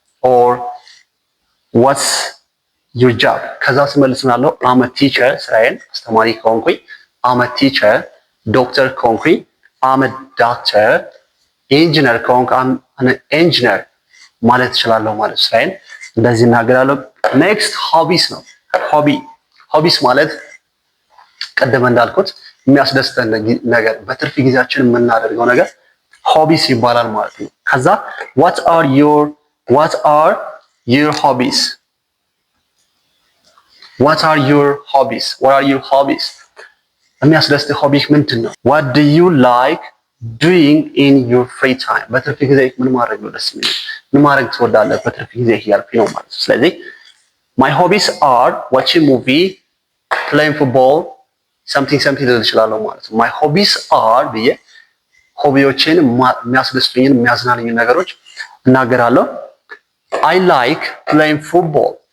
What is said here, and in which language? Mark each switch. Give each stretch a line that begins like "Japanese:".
English: or what's your job?
Amharic: ከዛ ስመልስ ምናለው?
English: I'm a teacher
Amharic: ስራዬን አስተማሪ ከሆንኩኝ
English: I'm a teacher።
Amharic: ዶክተር ከሆንኩኝ
English: I'm a doctor።
Amharic: ኢንጂነር ከሆንክ አን ኢንጂነር ማለት እችላለሁ ማለት ስራዬን እንደዚህ እናገራለሁ። ኔክስት ሆቢስ ነው። ሆቢስ ማለት ቀደም እንዳልኩት የሚያስደስተን ነገር በትርፍ ጊዜያችን የምናደርገው ነገር ሆቢስ ይባላል ማለት ነው። ከዛ
English: what are your hobbies? what are your hobbies?
Amharic: የሚያስደስትህ ሆቢህ ምንድን ነው?
English: what do you like doing in your free time?
Amharic: በትርፍ ጊዜ ምን ማድረግ ነው ደስ የሚለው? ምን ማድረግ ትወዳለህ በትርፍ ጊዜ እያልኩኝ ነው ማለት ነው። ስለዚህ
English: my hobbies are watching movie, playing football, something
Amharic: ልል እችላለሁ ማለት ነው።
English: my hobbies are
Amharic: ብዬ ሆቢዎችን የሚያስደስቱኝን የሚያዝናኑኝን ነገሮች እናገራለሁ።
English: I like playing football.